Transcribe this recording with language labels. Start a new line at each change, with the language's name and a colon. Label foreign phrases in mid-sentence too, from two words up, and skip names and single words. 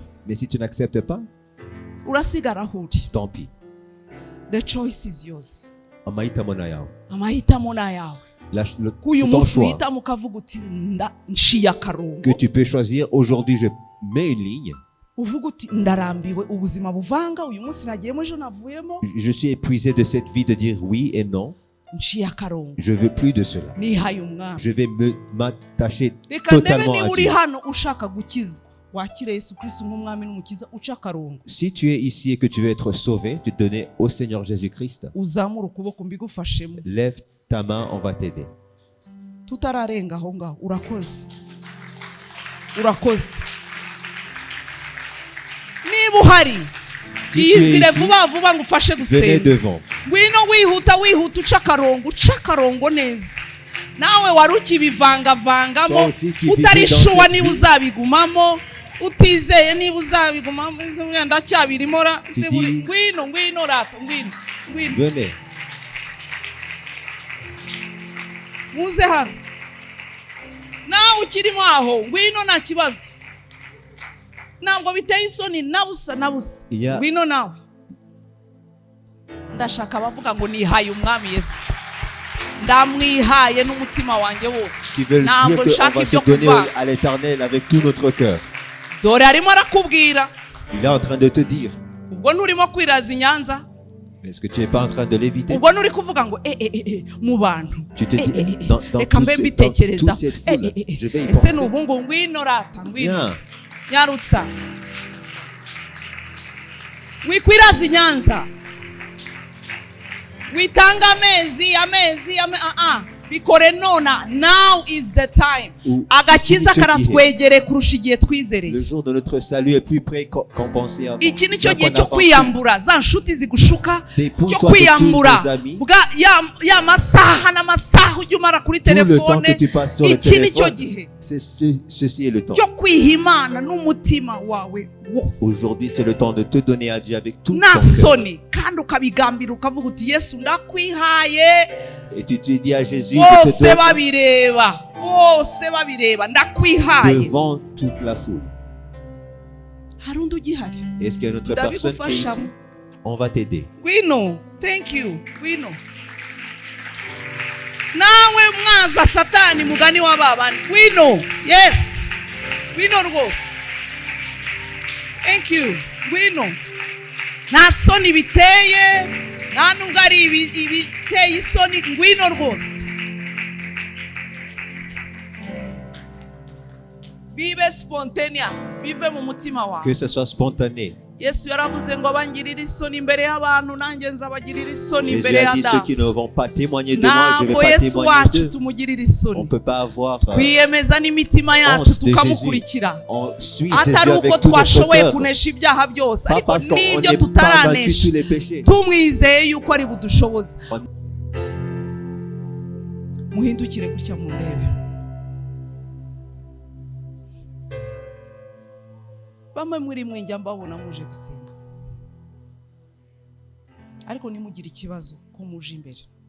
French: Mais si tu n'acceptes pas,
Kinyarwanda: urasigara aho uri
French: tant pis.
English: the choice is yours
Kinyarwanda: Amahitamo ni ayawe. amahitamo ni ayawe k'uyu
French: C'est ton
Kinyarwanda: munsi
French: choix
Kinyarwanda: uhitamo ukavuga uti nciye akarongo
French: que tu peux choisir. Aujourd'hui, je mets une ligne.
Kinyarwanda: uvuga uti ndarambiwe ubuzima buvanga uyu munsi nagiyemo ejo navuyemo
French: Je suis épuisé de cette vie de dire oui et non.
Kinyarwanda: nciye akarongo
French: Je veux plus de cela.
Kinyarwanda: nihaye umwami
French: Je vais m'attacher
Kinyarwanda: reka ndebe
French: totalement
Kinyarwanda: niba
French: à
Kinyarwanda: uri
French: Dieu.
Kinyarwanda: hano ushaka gukizwa wakire Yesu Kristo nk'umwami n'umukiza uca akarongo
French: Si tu es ici et que tu veux être sauvé, tu te donnes au Seigneur Jésus-Christ.
Kinyarwanda: uzamura ukuboko mbigufashemo
French: Lève ta main, on va t'aider.
Kinyarwanda: tutararenga aho ngaho urakoze urakoze niba uhari
French: Si tu es
Kinyarwanda: iyizire
French: ici,
Kinyarwanda: vuba vuba ngo ufashe
French: venez
Kinyarwanda: gusenga
French: devant.
Kinyarwanda: ngwino wihuta uca akarongo neza nawe wari ukibivangavangamo
French: Toi aussi qui vivais
Kinyarwanda: utarishuwa
French: dans cette
Kinyarwanda: niba
French: vie.
Kinyarwanda: uzabigumamo utizeye niba uzabigumamo ndacyabirimo
French: Tu dis-
Kinyarwanda: ngwino rata ngwino
French: Venez.
Kinyarwanda: muze hano nawe ukirimo aho ngwino nta kibazo ntabwo biteye isoni na busa
English: Yeah.
Kinyarwanda: ngwino nawe ndashaka abavuga ngo nihaye umwami Yesu ndamwihaye n'umutima wanjye wose
French: Qui veulent dire
Kinyarwanda: ntabwo
French: qu'on
Kinyarwanda: nshaka
French: va se
Kinyarwanda: ibyo
French: donner
Kinyarwanda: kuvanga
French: à l'Éternel avec tout notre cœur.
Kinyarwanda: dore arimo arakubwira
French: Il est en train de te dire.
Kinyarwanda: ubwo nturimo kwiraza i Nyanza
French: Est-ce que tu n'es pas en train de l'éviter?
Kinyarwanda: ubwo nturi kuvuga ngo mu bantu
French: Tu te dis, dans
Kinyarwanda: reka mbe mbitekereza
French: toute cette foule, je vais y
Kinyarwanda: ese
French: penser.
Kinyarwanda: ni ubungu ngwino rata ngwino
French: Viens,
Kinyarwanda: nyarutsa wikwiraza i Nyanza witanga amezi bikore nona.
English: Now is the time.
Kinyarwanda: Agakiza karatwegere kurusha igihe twizereye.
French: le jour de notre salut est plus près qu'on pensait avant.
Kinyarwanda: Iki nicyo gihe cyo kwiyambura za nshuti zigushuka,
French: Dépouille-toi
Kinyarwanda: cyo
French: de
Kinyarwanda: kwiyambura
French: tous ces amis.
Kinyarwanda: bwa ya masaha n'amasaha ujya umara kuri
French: Tout le temps
Kinyarwanda: telefone.
French: que tu passes sur le
Kinyarwanda: Iki nicyo
French: téléphone,
Kinyarwanda: gihe
French: ceci est le temps.
Kinyarwanda: cyo kwiha Imana n'umutima wawe wose.
French: Aujourd'hui, c'est le temps de te donner à Dieu avec tout ton
Kinyarwanda: nta
French: cœur.
Kinyarwanda: soni kandi ukabigambira ukavuga uti Yesu ndakwihaye.
French: Et tu te dis à Jésus, je te
Kinyarwanda: bose
French: donne
Kinyarwanda: babireba ndakwihaye.
French: devant toute la foule.
Kinyarwanda: hari undi ugihari?
French: Est-ce qu'il y a une autre personne qui est ici?
Kinyarwanda: ndabigufashamo.
French: On va t'aider.
Kinyarwanda: Ngwino,
English: thank you,
Kinyarwanda: ngwino. Nawe mwaza satani mugani w'ababandi. Ngwino, yes. Ngwino rwose.
English: Thank you,
Kinyarwanda: ngwino. Nta soni biteye, nta nubwo ari ibiteye isoni, ngwino rwose. Bibe spontaneous, bive mu mutima wawe.
French: Que ce soit spontané.
Kinyarwanda: Yesu yaravuze ngo abangirira isoni imbere y'abantu nanjye nzabagirira isoni
French: Jésus
Kinyarwanda: imbere
French: a dit ceux
Kinyarwanda: y'andata.
French: qui ne vont pas témoigner de moi, je ne vais
Kinyarwanda: Ntabwo
French: pas
Kinyarwanda: Yesu
French: témoigner
Kinyarwanda: wacu
French: d'eux.
Kinyarwanda: tumugirira
French: On
Kinyarwanda: isoni.
French: ne peut pas avoir.
Kinyarwanda: Twiyemeza n'imitima yacu
French: honte de
Kinyarwanda: tukamukurikira.
French: On suit Jésus
Kinyarwanda: Atari uko
French: avec tout notre
Kinyarwanda: twashoboye
French: cœur.
Kinyarwanda: kunesha ibyaha byose,
French: Pas
Kinyarwanda: ariko
French: parce qu'on
Kinyarwanda: n'ibyo
French: n'est pas vaincu
Kinyarwanda: tutaranesha
French: tous les péchés.
Kinyarwanda: tumwizeye yuko ari budushoboze.
French: On-
Kinyarwanda: Muhindukire gutya mu ndebe. Bamwe muri mwe njya mbabona muje gusenga, ariko nimugire ikibazo ko muje imbere.